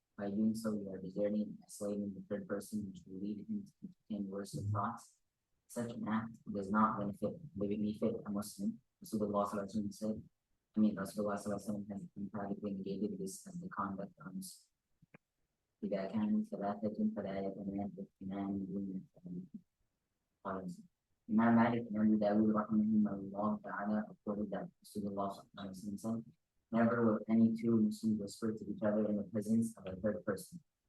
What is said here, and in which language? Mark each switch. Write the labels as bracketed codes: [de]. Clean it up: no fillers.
[en] By doing so, you are deserting and isolating the third person, which will lead him to entertain worse thoughts. Such an act does not benefit a Muslim. Rasulullah said, Rasulullah has emphatically negated this as the conduct of Muslim. [ar] إذا كانوا ثلاثة فلا يتنافى اثنان دون الثالث. [en] Imam Malik and Abu Dawud rahimahullah ta'ala reported that Rasulullah said, never will any two Muslims whisper to each other in the presence of a third person.